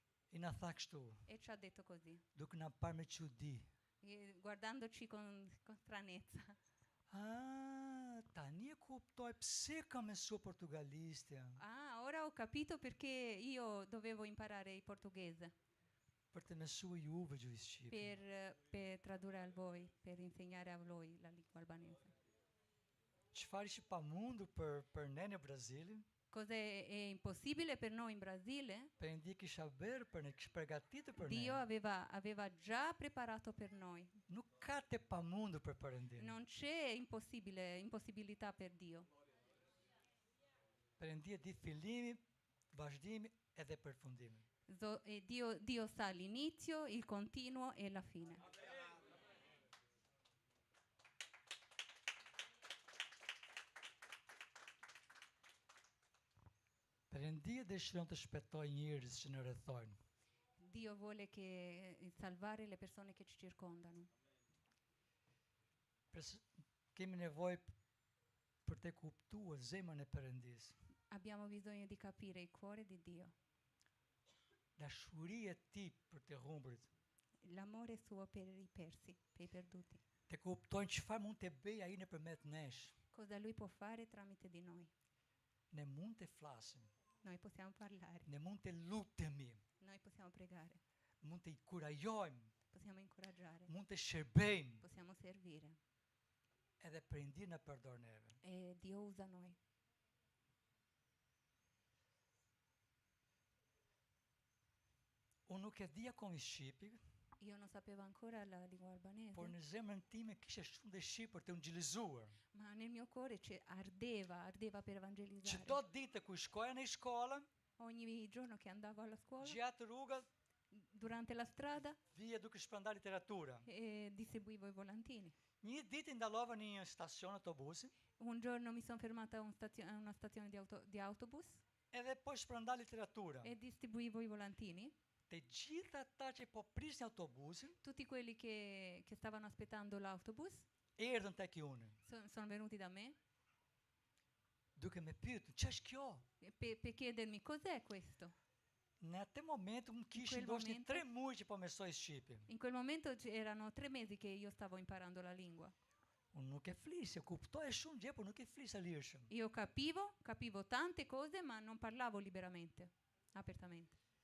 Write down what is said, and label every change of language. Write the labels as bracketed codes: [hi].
[sq] i na tha kështu. [it] e ci ha detto così, [sq] Duk na par me çudi. [it] guardandoci con stranezza. [sq] Ah, tani e kuptoj pse kam mësuar portugalistë. [it] Ah, ora ho capito perché io dovevo imparare il portoghese [sq] Për të mësuar juve gjuhë shqipe. [it] per tradurre a voi, per insegnare a voi la lingua albanese. [sq] Çfarë ishte pamundur për ne në Brazil? [it] Cosa è impossibile per noi in Brasile? [sq] Perëndia kisha bërë për ne, kishte përgatitur për [it] Dio [sq] ne. [it] aveva già preparato per noi. [sq] Nuk ka të pamundur për Perëndin. [it] Non c'è impossibilità per Dio. [sq] Perëndia di fillimi, vazhdimi edhe përfundimi. [it] Dio sa l'inizio, il continuo e la fine. [sq] Perëndia dëshiron të shpëtojë njerëz që në rrethojnë. [it] Dio vuole salvare le persone che ci circondano. [sq] Kemi nevojë për të kuptuar zemrën e Perëndisë. [it] Abbiamo bisogno di capire il cuore di Dio, [sq] Dashuria e tij për të humburit. [it] l'amore suo per i persi, per i perduti. [sq] Të kuptojnë çfarë mund të bëjë ai nëpërmjet nesh. [it] Cosa lui può fare tramite di noi. [sq] Ne mund të flasim, [it] Noi possiamo parlare, [sq] ne mund të lutemi, [it] noi possiamo pregare, [sq] mund të inkurajojmë, [it] possiamo incoraggiare, [sq] mund të shërbejmë, [it] possiamo servire. [sq] edhe Perëndia na përdor neve. [it] E Dio usa noi. [sq] Unë nuk e dija kom i shqipi, [it] Io non sapevo ancora la lingua albanese, [sq] por në zemrën time kisha shumë dëshirë për të ungjilizuar. [it] ma nel mio cuore ardeva per evangelizzare. [sq] Çdo ditë ku shkoja në shkollë, [it] Ogni giorno che andavo alla scuola, [sq] gjatë rrugës, [it] durante la strada, [sq] vija duke shpërndar literatura. [it] distribuivo i volantini. [sq] Një ditë ndalova në një stacion autobusi, [it] Un giorno mi sono fermata a una stazione di autobus [sq] edhe po shpërndar literatura. [it] e distribuivo i volantini. [sq] Të gjithë ata që po prisnin autobusin, [it] Tutti quelli che stavano aspettando l'autobus [sq] erdhën tek unë, [it] sono venuti da me [sq] duke me pyetur, "Ç'është kjo?" [it] per chiedermi cos'è questo. [sq] Në atë moment unë kishin [it] quel [sq] ndoshta [it] momento- [sq] 3 muaj që po mësoj shqipe. [it] In quel momento erano 3 mesi che io stavo imparando la lingua. [sq] Unë nuk e flisja, kuptoja shumë gjë, por nuk e flisa lirshëm. [it] Io capivo tante cose, ma non parlavo liberamente, apertamente.